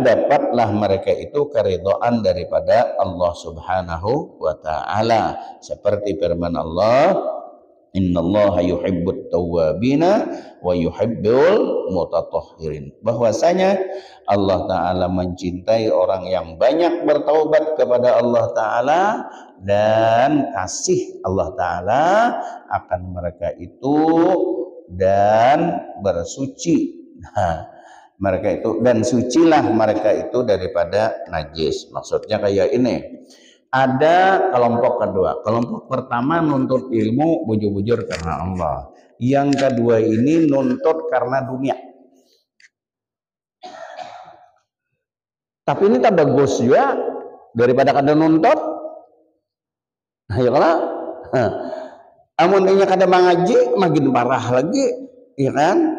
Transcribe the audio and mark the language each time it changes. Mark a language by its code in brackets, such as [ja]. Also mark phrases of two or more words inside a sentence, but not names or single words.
[id] dapatlah mereka itu keridhaan daripada Allah [ar] سبحانه وتعالى, [id] seperti firman Allah, [ar] إن الله يحب التوابين ويحب المتطهرين, [id] bahwasanya Allah Ta'ala mencintai orang yang banyak bertaubat kepada Allah Ta'ala, dan kasih Allah Ta'ala akan mereka itu dan bersuci. Mereka itu dan sucilah mereka itu daripada najis. Maksudnya kayak ini. Ada kelompok kedua. Kelompok pertama nuntut ilmu bujur-bujur karena Allah. Yang kedua ini nuntut karena dunia. Tapi ini tak bagus juga daripada kada nuntut. Ya kalau amunnya kada mengaji makin parah lagi, ya kan?